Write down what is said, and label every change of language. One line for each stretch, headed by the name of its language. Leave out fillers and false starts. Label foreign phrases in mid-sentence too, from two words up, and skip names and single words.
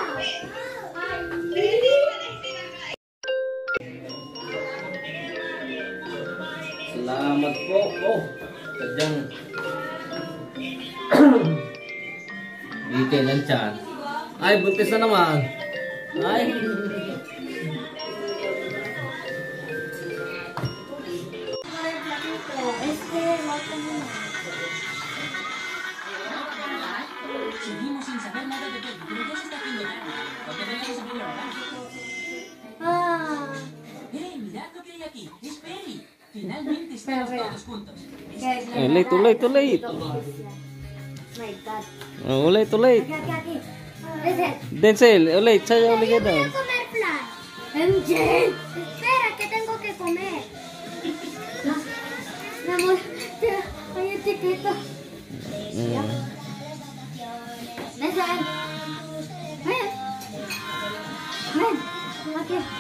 Filipino: Salamat po. Oh, sadyang itin ang tiyan. Ay, buntis na naman. Ay.
Spanish: Seguimos sin saber nada de Betty, pero ya se está haciendo tarde. ¿Por qué tenemos que saber la verdad? Mirad lo que hay aquí. Es Perry. Finalmente estamos todos juntos.
English: Late, too late, too late. My God.
Filipino: Oh, ulit, ulit.
Spanish: Aquí. Listen.
Filipino: Denzel, ulit, saya ulit ka daw.
Spanish: Voy a comer flan. MJ. Espera, que tengo que comer. Mi amor, ay, es chiquito. Ven, ven. Ven. Ven. Aquí.